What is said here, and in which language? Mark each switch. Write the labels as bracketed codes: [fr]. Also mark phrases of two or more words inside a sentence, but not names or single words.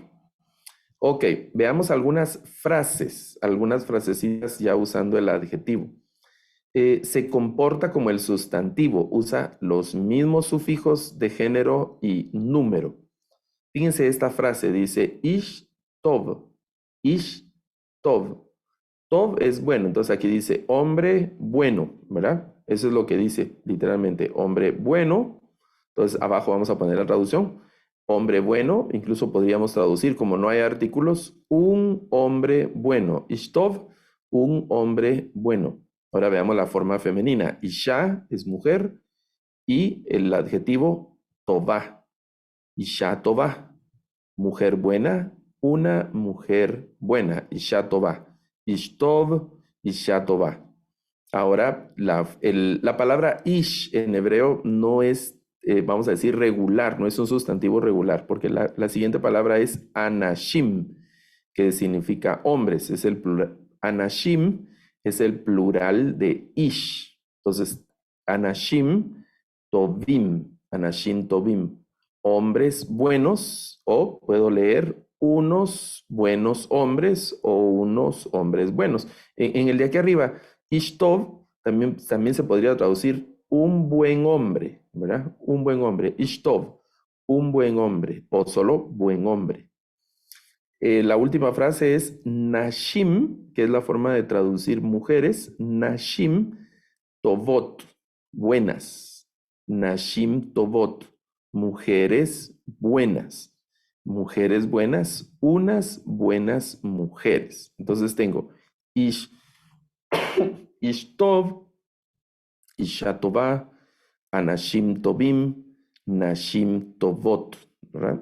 [es] Ok, veamos algunas frasecitas ya usando el adjetivo. Se comporta como el sustantivo, usa los mismos sufijos de género y número. Fíjense esta frase, dice [he] איש טוב, איש טוב. [es] Tov es bueno, entonces aquí dice hombre bueno, ¿verdad? Eso es lo que dice literalmente, hombre bueno. Entonces abajo vamos a poner la traducción. Hombre bueno, incluso podríamos traducir como no hay artículos, un hombre bueno. Ishtov, un hombre bueno. Ahora veamos la forma femenina. Isha es mujer y el adjetivo tová. [he] אישה טובה, [es] mujer buena, una mujer buena. [he] אישה טובה. איש טוב, אישה טובה. [es] Ahora, la palabra ish en hebreo no es, vamos a decir, regular, no es un sustantivo regular, porque la siguiente palabra es anashim, que significa hombres, es el plural. Anashim es el plural de ish. Entonces, [he] אנשים טובים, [es] hombres buenos, o puedo leer unos buenos hombres o unos hombres buenos. En el de aquí arriba, Ishtov también se podría traducir un buen hombre, ¿verdad? Un buen hombre. Ishtov, un buen hombre, o solo buen hombre. La última frase es Nashim, que es la forma de traducir mujeres. [he] נשים טובות, buenas. נשים טובות, [es] mujeres buenas. Mujeres buenas, unas buenas mujeres. Entonces tengo [he] איש, איש טוב, אישה טובה, אנשים טובים, נשים טובות, [es] ¿verdad?